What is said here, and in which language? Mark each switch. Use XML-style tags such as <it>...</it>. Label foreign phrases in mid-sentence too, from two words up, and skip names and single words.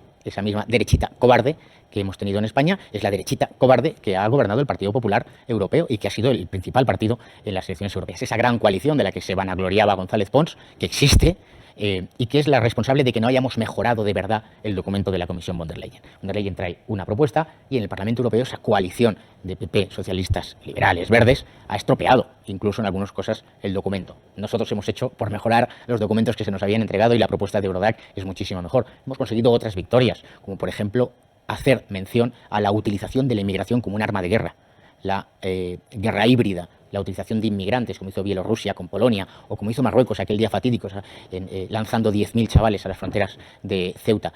<es>Esa misma derechita cobarde que hemos tenido en España es la derechita cobarde que ha gobernado el Partido Popular Europeo y que ha sido el principal partido en las elecciones europeas. Esa gran coalición de la que se vanagloriaba González Pons, que existe y que es la responsable de que no hayamos mejorado de verdad el documento de la Comisión von der Leyen. Von der Leyen trae una propuesta y en el Parlamento Europeo esa coalición de PP, socialistas, liberales, verdes, ha estropeado, incluso en algunas cosas, el documento. Nosotros hemos hecho por mejorar los documentos que se nos habían entregado y la propuesta de Eurodac es muchísimo mejor. Hemos conseguido otras victorias, como por ejemplo hacer mención a la utilización de la inmigración como un arma de guerra, la guerra híbrida, la utilización de inmigrantes, como hizo Bielorrusia con Polonia, o como hizo Marruecos aquel día fatídico, lanzando 10.000 chavales a las fronteras de Ceuta.</es>